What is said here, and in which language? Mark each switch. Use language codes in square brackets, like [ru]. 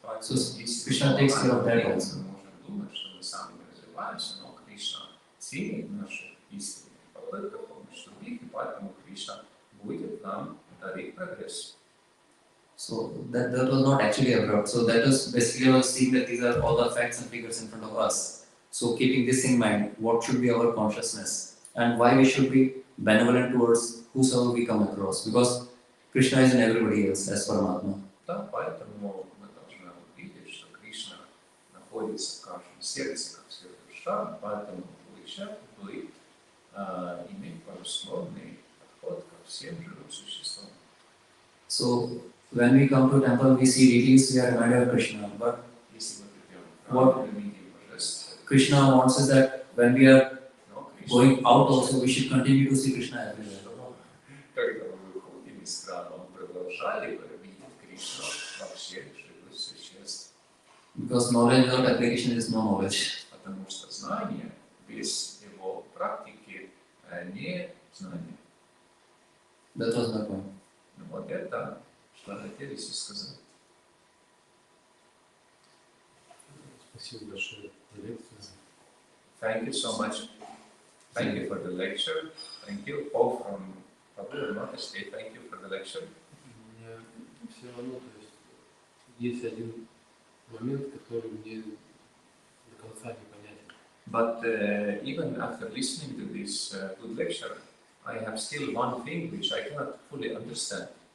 [en] So Krishna takes care of that also. [ru] Мы можем думать, что мы сами не развиваемся, но Кришна ценит наши искренние попытки помочь других, и поэтому Кришна будет нам дарить прогресс. [en] So that was not actually abrupt. So that was basically I was seeing that these are all the facts and figures in front of us. So keeping this in mind, what should be our consciousness and why we should be benevolent towards whosoever we come across, because Krishna is in everybody else as Paramatma. [ru] Да, поэтому мы должны увидеть, что Кришна находится в каждом сердце, как вся душа, поэтому лучше быть, иметь благословенный подход ко всем живым существам. [en] So when we come to temple, we see deities, we are reminded of Krishna. But [ru] Если мы придем в [en] What? [ru] храм, мы видим божество, [en] Krishna wants us that when we are [ru] но Кришна [en] going out also, we should continue to see Krishna everywhere. [ru] что когда мы выходим из храма, мы продолжали бы видеть Кришну во всех живых существ, [en] Because knowledge without application is no knowledge. [ru] потому что знание без его практики не знание. [en] That was my point. [ru] Ну вот это, что хотели все сказать. Спасибо большое за лекцию. [en] Thank you so much. Thank you for the lecture. Thank you all from Prabhu and Matasthi. Thank you for the lecture. [ru] Мне все равно, то есть один момент, который мне до конца непонятен. [en] But even after listening to this good lecture, I have still one thing which I cannot fully understand.